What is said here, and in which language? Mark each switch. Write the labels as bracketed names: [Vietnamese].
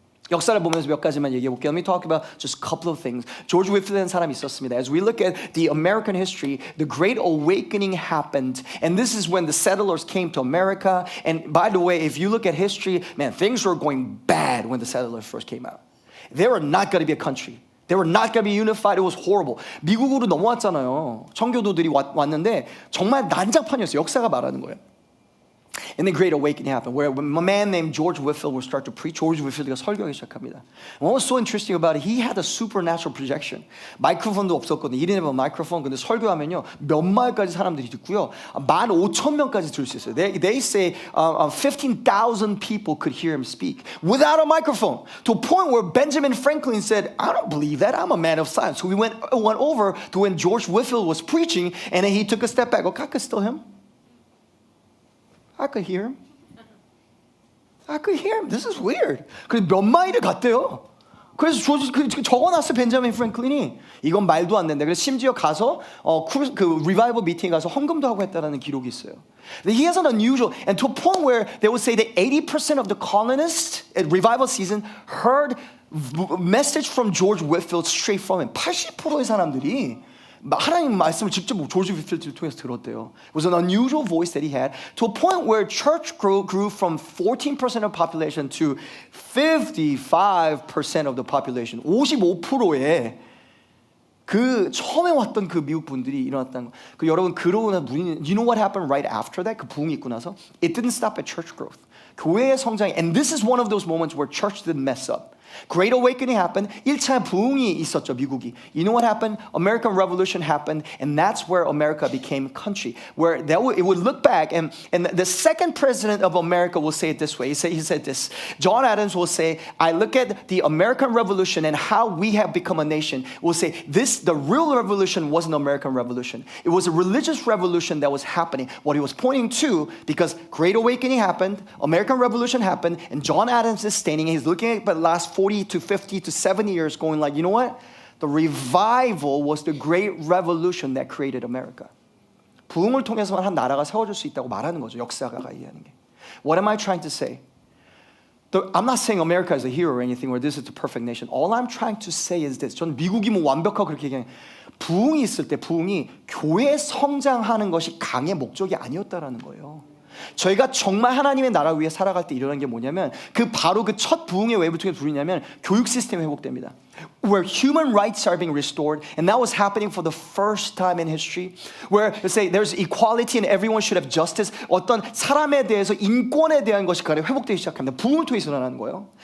[Korean] 역사를 보면서 몇 가지만 얘기해 볼게요. [English] Let me talk about just a couple of things. [Korean] 조지 위필이라는 사람이 있었습니다. [English] As we look at the American history, the Great Awakening happened, and this is when the settlers came to America. And by the way, if you look at history, man, things were going bad when the settlers first came out. They were not going to be a country. They were not going to be unified. It was horrible. [Korean] 미국으로 넘어왔잖아요. 청교도들이 왔는데 정말 난장판이었어요. 역사가 말하는 거예요. [English] And the Great Awakening happened, where a man named George Whitefield would start to preach. [Korean] George Whitefield가 설교하기 시작합니다. [English] And what was so interesting about it, he had a supernatural projection. [Korean] 마이크로폰도 없었거든요. [English] He didn't have a microphone. [Korean] 근데 설교하면요, 몇 마일까지 사람들이 듣고요, 15,000명까지 들을 수 있어요. [English] They say 15,000 people could hear him speak without a microphone. To a point where Benjamin Franklin said, I don't believe that. I'm a man of science. So we went over to when George Whitefield was preaching, and then he took a step back. Okay, I could still him. I could hear him. I could hear him. This is weird. [Korean] 그래서 몇 마일을 갔대요. 그래서 적어놨어 벤자민 프랭클린이. 이건 말도 안 된다. 그래서 심지어 가서 그 리바이벌 미팅에 가서 헌금도 하고 했다라는 기록이 있어요. [English] He has an unusual, and to a point where they would say that 80% of the colonists at revival season heard message from George Whitefield straight from him. [Korean] 80%의 사람들이 하나님 말씀을 직접 조지 위필드를 통해서 들었대요. [English] It was an unusual voice that he had, to a point where church grew from 14% of population to 55% of the population. [Korean] 55%의 그 처음에 왔던 그 미국 분들이 일어났다는 거. 그 여러분 그러고 나서 [English] you know what happened right after that? [Korean] 그 부흥이 있고 나서 [English] it didn't stop at church growth. [Korean] 교회의 성장이, [English] and this is one of those moments where church didn't mess up. Great Awakening happened. [Korean] 1차 부흥이 있었죠, 미국이. [English] You know what happened? American Revolution happened, and that's where America became country. Where it would look back, and the second president of America will say it this way. He said this. John Adams will say, I look at the American Revolution and how we have become a nation. We'll say, the real revolution wasn't an American Revolution. It was a religious revolution that was happening. What he was pointing to, because Great Awakening happened, American Revolution happened, and John Adams is standing, and he's looking at the last 40 to 50 to 70 years going like, you know what? The revival was the great revolution that created America. [Korean] 부흥을 통해서만 한 나라가 세워질 수 있다고 말하는 거죠. 역사가가 이해하는 게. [English] What am I trying to say? I'm not saying America is a hero or anything, or this is the perfect nation. All I'm trying to say is this. [Korean] 전 미국이 뭐 완벽하고 그렇게 얘기하는 부흥이 있을 때 부흥이 교회 성장하는 것이 강의 목적이 아니었다라는 거예요. 저희가 정말 하나님의 나라 위에 살아갈 때 일어난 게 뭐냐면 바로 그 첫 부흥의 웨이브 통해서 부르냐면 교육 시스템이 회복됩니다. [English] Where human rights are being restored, and that was happening for the first time in history. Where let's say there's equality and everyone should have justice. [Korean] 어떤 사람에 대해서 인권에 대한 것이 회복되기 시작합니다. 부흥을 통해서 일어나는 거예요.